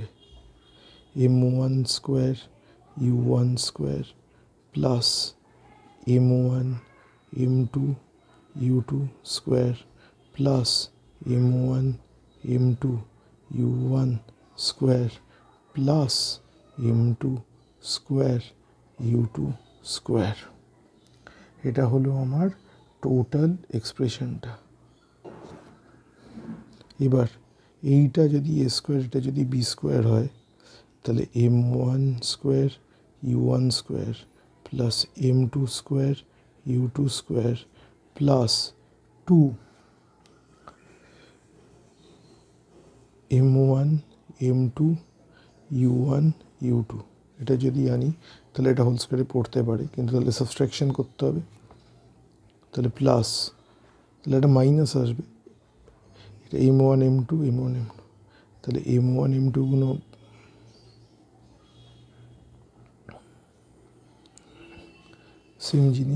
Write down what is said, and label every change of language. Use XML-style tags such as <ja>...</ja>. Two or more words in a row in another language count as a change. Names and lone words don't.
<en>m1 square u1 square plus m1 m2 u2 square plus m1 m2 u1 square plus m2 square u2 square,</en> <bn>এটা হলো আমার টোটাল এক্সপ্রেশনটা। এবার এইটা যদি এ স্কোয়ার, এটা যদি বি স্কোয়ার হয় তাহলে</bn> <en>m1 square u1 square plus m2 square u2 square plus 2 m1 m2 u1 u2,</en> <bn>এটা যদি আনি তাহলে এটা</bn> <en>whole squareে</en> <bn>পড়তে পারে, কিন্তু তাহলে সাবস্ট্রাকশন করতে হবে। তাহলে প্লাস, তাহলে এটা মাইনাস আসবে, এটা m1 m2 m1 m2, তাহলে m1 m2 গুলো সেম জিনিস।</bn>